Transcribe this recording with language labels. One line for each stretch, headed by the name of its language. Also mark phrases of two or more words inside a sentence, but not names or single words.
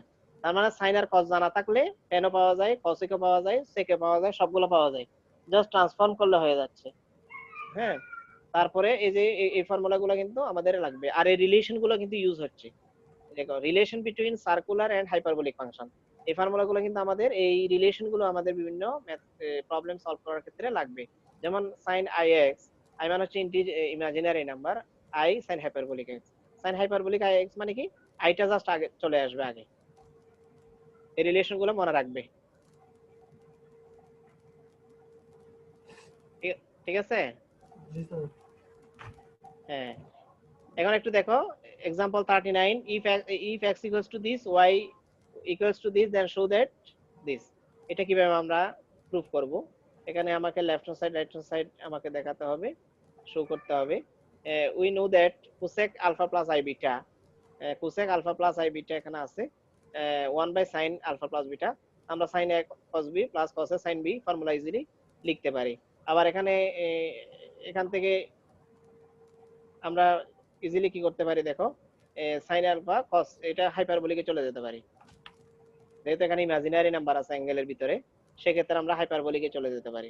Bangla: তার মানে sin আর cos জানা থাকলে tan ও পাওয়া যায়, cos ও পাওয়া যায়, sec ও পাওয়া যায়, সবগুলো পাওয়া যায়,
English: just transform
Bangla: করলে হয়ে যাচ্ছে। হ্যাঁ, তারপরে এই যে এই ফর্মুলাগুলো কিন্তু আমাদের লাগবে, আর এই রিলেশন গুলো কিন্তু ইউজ হচ্ছে, দেখো
English: relation between circular and hyperbolic function,
Bangla: এই ফর্মুলাগুলো কিন্তু আমাদের, এই রিলেশন গুলো আমাদের বিভিন্ন
English: problem solve
Bangla: করার ক্ষেত্রে লাগবে। যেমন sin ix, i মানে হচ্ছে
English: imaginary number, i sin hyperbolic x, sin hyperbolic ix
Bangla: মানে কি আইটা জাস্ট আগে চলে আসবে আগে, এই রিলেশন গুলো মনে রাখবে। ঠিক ঠিক আছে। জি স্যার। হ্যাঁ, এখন একটু দেখো এক্সাম্পল 39,
English: if x equals to this, y equals to this, then show that this,
Bangla: এটা কিভাবে আমরা প্রুফ করব। এখানে আমাকে
English: left hand side right hand side
Bangla: আমাকে দেখাতে হবে, শো করতে হবে।
English: we know that cosec alpha plus i beta, cosec alpha plus i beta, cosec আলফা প্লাস i বিটা
Bangla: এখানে আছে
English: 1 by sin alpha plus beta, আমরা sin a cos b plus cos a sin b formula easily
Bangla: লিখতে পারি। আবার এখানে এখান থেকে আমরা ইজিলি কি করতে পারি দেখো,
English: sine alpha cos
Bangla: এটা হাইপারবোলিকে চলে যেতে পারি, যেহেতু এখানে
English: imaginary number
Bangla: আছে অ্যাঙ্গেলের ভিতরে, সেক্ষেত্রে আমরা হাইপারবোলিকে চলে যেতে পারি।